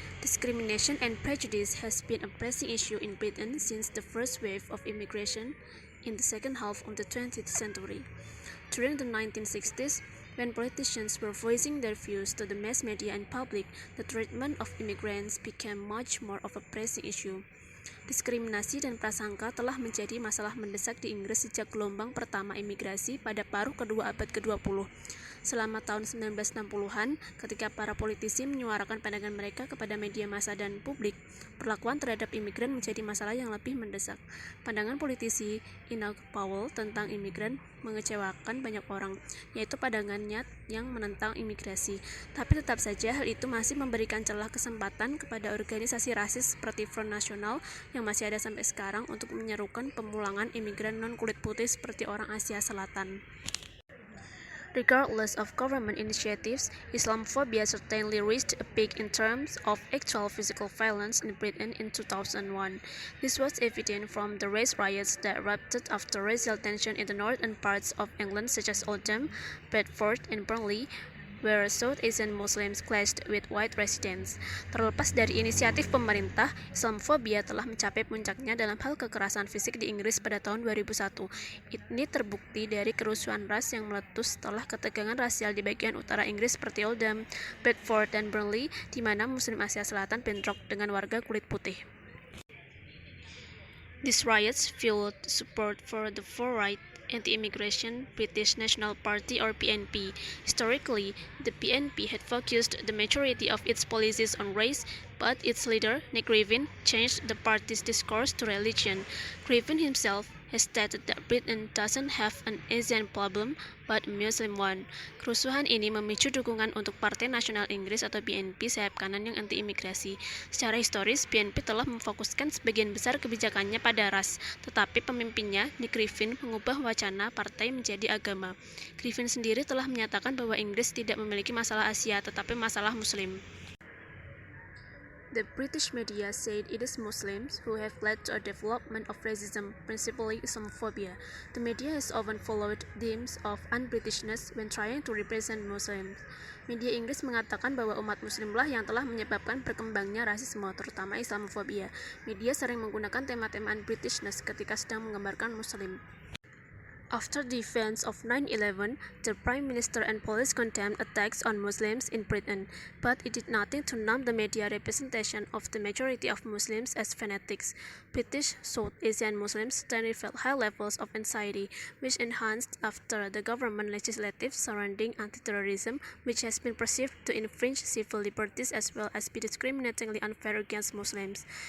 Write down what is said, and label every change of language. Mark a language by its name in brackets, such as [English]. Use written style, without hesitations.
[English] Discrimination and prejudice has been a pressing issue in Britain since the first wave of immigration in the second half of the 20th century. During the 1960s, when politicians were voicing their views to the mass media and public, the treatment of immigrants became much more of a pressing issue. [Indonesian] Diskriminasi dan prasangka telah menjadi masalah mendesak di Inggris sejak gelombang pertama imigrasi pada paruh kedua abad ke-20. Selama tahun 1960-an, ketika para politisi menyuarakan pandangan mereka kepada media massa dan publik, perlakuan terhadap imigran menjadi masalah yang lebih mendesak. Pandangan politisi Enoch Powell tentang imigran mengecewakan banyak orang, yaitu pandangannya yang menentang imigrasi. Tapi tetap saja hal itu masih memberikan celah kesempatan kepada organisasi rasis seperti Front Nasional yang masih ada sampai sekarang untuk menyerukan pemulangan imigran non-kulit putih seperti orang Asia Selatan. [English] Regardless of government initiatives, Islamophobia certainly reached a peak in terms of actual physical violence in Britain in 2001. This was evident from the race riots that erupted after racial tension in the northern parts of England such as Oldham, Bedford, and Burnley, where South Asian Muslims clashed with white residents. [Indonesian] Terlepas dari inisiatif pemerintah, Islamophobia telah mencapai puncaknya dalam hal kekerasan fisik di Inggris pada tahun 2001. Ini terbukti dari kerusuhan ras yang meletus setelah ketegangan rasial di bagian utara Inggris seperti Oldham, Bedford, dan Burnley, di mana Muslim Asia Selatan bentrok dengan warga kulit putih. [English] These riots fueled support for the far-right anti-immigration British National Party or BNP. Historically, the BNP had focused the majority of its policies on race, but its leader, Nick Griffin, changed the party's discourse to religion. Griffin himself has stated that Britain doesn't have an Asian problem, but a Muslim one. [Indonesian] Kerusuhan ini memicu dukungan untuk Partai Nasional Inggris atau BNP sayap kanan yang anti-imigrasi. Secara historis, BNP telah memfokuskan sebagian besar kebijakannya pada ras, tetapi pemimpinnya, Nick Griffin, mengubah wacana partai menjadi agama. Griffin sendiri telah menyatakan bahwa Inggris tidak memiliki masalah Asia, tetapi masalah Muslim. [English] The British media said it is Muslims who have led to a development of racism, principally Islamophobia. The media has often followed themes of un-Britishness when trying to represent Muslims. [Indonesian] Media Inggris mengatakan bahwa umat Muslimlah yang telah menyebabkan berkembangnya rasisme, terutama Islamophobia. Media sering menggunakan tema-tema un-Britishness ketika sedang menggambarkan Muslim. [English] After the events of 9/11, the Prime Minister and police condemned attacks on Muslims in Britain, but it did nothing to numb the media representation of the majority of Muslims as fanatics. British South Asian Muslims then felt high levels of anxiety, which enhanced after the government legislation surrounding anti-terrorism, which has been perceived to infringe civil liberties as well as be discriminatingly unfair against Muslims.